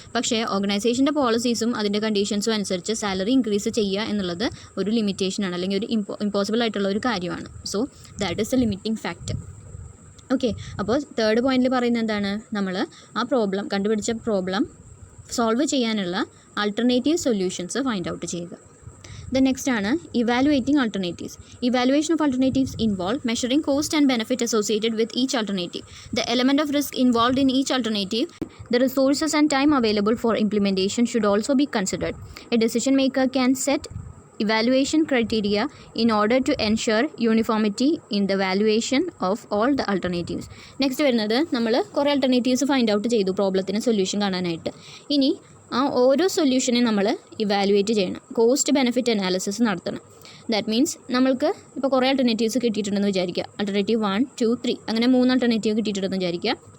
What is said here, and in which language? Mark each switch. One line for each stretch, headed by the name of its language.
Malayalam: പക്ഷേ ഓർഗനൈസേഷൻ്റെ പോളിസീസും അതിൻ്റെ കണ്ടീഷൻസും അനുസരിച്ച് സാലറി ഇൻക്രീസ് ചെയ്യുക എന്നുള്ളത് ഒരു ലിമിറ്റേഷനാണ്, അല്ലെങ്കിൽ ഒരു ഇമ്പോസിബിൾ ആയിട്ടുള്ള ഒരു കാര്യമാണ്.
English: So that is a limiting factor.
Malayalam: Okay, അപ്പോൾ തേർഡ് പോയിന്റിൽ പറയുന്നത് എന്താണ്, നമ്മൾ ആ കണ്ടുപിടിച്ച പ്രോബ്ലം സോൾവ് ചെയ്യാനുള്ള ആൾട്ടർനേറ്റീവ് സൊല്യൂഷൻസ് ഫൈൻഡ് ഔട്ട് ചെയ്യുക.
English: The next ആണ് evaluating alternatives. Evaluation of alternatives involve measuring cost and benefit associated with each alternative, the element of risk involved in each alternative, the resources and time available for implementation should also be considered. A decision maker can set evaluation criteria in order to ensure uniformity in the valuation of all the alternatives.
Malayalam: Next വരുന്നത്, നമ്മൾ കുറേ alternatives find out ചെയ്തു പ്രോബ്ലത്തിന് solution കാണാനായിട്ട്. ഇനി ആ ഓരോ സൊല്യൂഷനെ നമ്മൾ evaluate ചെയ്യണം, കോസ്റ്റ് ബെനിഫിറ്റ് അനാലിസിസ് നടത്തണം.
English: that means
Malayalam: നമ്മൾക്ക് ഇപ്പോൾ കുറേ ആൾട്ടർനേറ്റീവ്സ് കിട്ടിയിട്ടുണ്ടെന്ന് വിചാരിക്കുക. ആൾട്ടർനേറ്റീവ് 1, 2, 3 അങ്ങനെ 3 ആൾട്ടർനേറ്റീവ് കിട്ടിയിട്ടുണ്ടെന്ന് വിചാരിക്കുക.